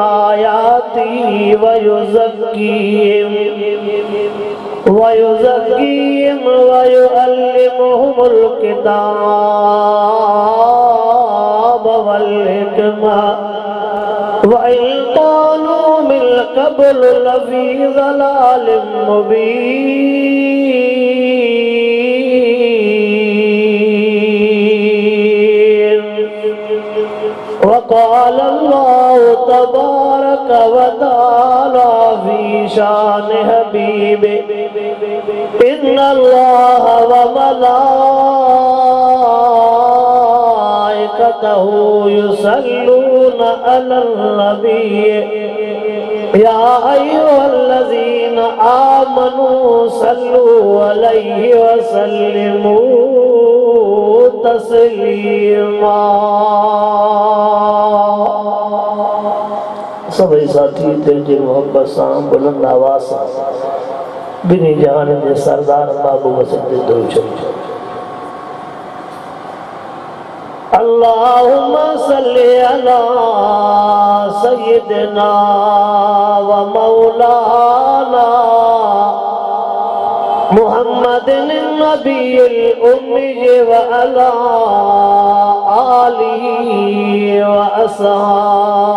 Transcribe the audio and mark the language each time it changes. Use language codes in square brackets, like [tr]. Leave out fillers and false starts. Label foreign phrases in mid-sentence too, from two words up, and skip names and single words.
[ar] آياته ويزكيهم ويعلمهم الكتاب والحكمة وإن كانوا من قبل لفي ضلال مبين. وقال الله تبارك وتعالى في شأن حبيبه إن الله وملائكته يصلون على النبي يا أيها الذين آمنوا صلوا عليه وسلموا تسليما. [sd] सभी साथी दिल जी मोहब्बत सां बुलंद आवाज़ सां बिनी जहान जे सरदार बाबू वसंत दो [ar] اللهم صل على سيدنا ومولانا محمد النبي الأمي وعلى آله وأصحابه